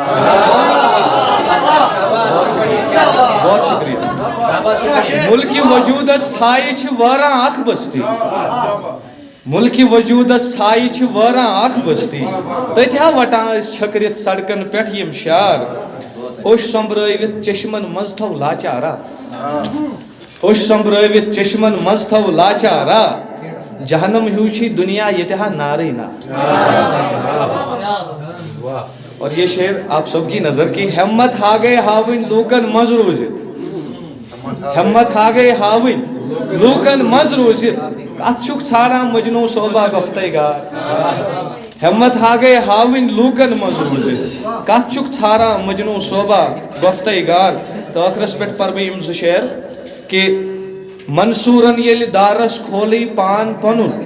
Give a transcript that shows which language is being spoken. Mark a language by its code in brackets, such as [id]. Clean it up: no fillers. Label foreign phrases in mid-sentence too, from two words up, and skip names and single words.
[ur] بہت شکریہ [ks] ملکہِ وجوٗدس ژھایہِ چھِ وٲران اکھ بستی ملکہِ وجوٗدس ژھایہِ چھِ وٲران اکھ بستی تٔتۍ ہا وٹان ٲسۍ چھٔکرِتھ سڑکن پٮ۪ٹھ یِم شار اوٚش سوٚمبرٲوِتھ چشمن منٛز تھو لاچارا اوٚش سوٚمبرٲوِتھ چشمن منٛز تھو لاچارا جہنم ہیوٗ چھُے دُنیا ییٚتہِ ہا نارٕے نا [ur] اور یہ شعر آپ سب کی نظر کی [ks] ہمت ہا گئے ہاوٕنۍ لوٗکن منٛز روٗزِتھ ہمت ہا گئے ہاوٕنۍ لوٗکن منٛز روٗزِتھ کتھ چھُکھ ژھانڈان مجنوٗ صوبا گۄفتَے گار ہمت ہا گئے ہاوٕنۍ لوٗکن منٛز روٗزِتھ کتھ چھُکھ ژھانڈان مجنوٗ صوبا گۄفتَے گار تہٕ ٲخرس پٮ۪ٹھ پرٕ بہٕ یِم زٕ شعر کہ منصوٗرن ییٚلہِ دارس کھولٕے پان پنُن